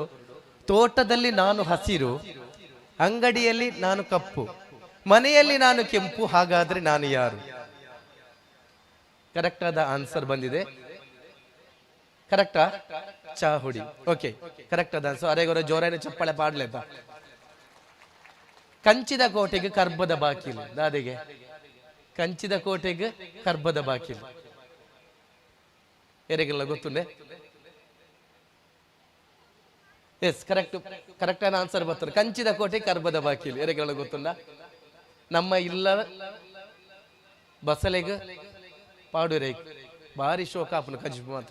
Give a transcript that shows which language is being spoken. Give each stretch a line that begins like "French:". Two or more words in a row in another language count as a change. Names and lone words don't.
Kannada: ತೋಟದಲ್ಲಿ ನಾನು ಹಸಿರು, ಅಂಗಡಿಯಲ್ಲಿ ನಾನು ಕಪ್ಪು, ಮನೆಯಲ್ಲಿ ನಾನು ಕೆಂಪು, ಹಾಗಾದ್ರೆ ನಾನು ಯಾರು? ಕರೆಕ್ಟ್ ಆದ ಆನ್ಸರ್ ಬಂದಿದೆ. ಕರೆಕ್ಟಾ? ಚಾ ಹುಡಿ.
Tulu: ಓಕೆ, ಕರೆಕ್ಟ್ ಆದ ಆನ್ಸರ್. ಅರೆಗೊರ ಜೋರಾಗಿ ಚಪ್ಪಳೆ ಪಾಡ್ಲೇತ. ಕಂಚಿದ ಕೋಟೆಗೆ ಕರ್ಬದ ಬಾಕಿಲು ದಾದೆಗೆ, ಕಂಚಿದ ಕೋಟೆಗೆ ಕರ್ಬದ ಬಾಕಿಲು ಯಾರಿಗೆಲ್ಲ ಗೊತ್ತುಂಡೆ?
Kannada: ಎಸ್, ಕರೆಕ್ಟ್ ಕರೆಕ್ಟ್ ಆದ ಆನ್ಸರ್ ಬರ್ತಾರೆ.
Tulu: ಕಂಚಿದ ಕೋಟೆ ಕರ್ಬದ ಬಾಕಿಲು ಯಾರಿಗೆಲ್ಲ ಗೊತ್ತುಂಡ? ನಮ್ಮ ಇಲ್ಲ ಬಸಲೆಗೆ ಪಾಡುರೆ ಭಾರಿ ಶೋಕ ಆಪನು ಕಜಿಬು ಮಾತ್ರ.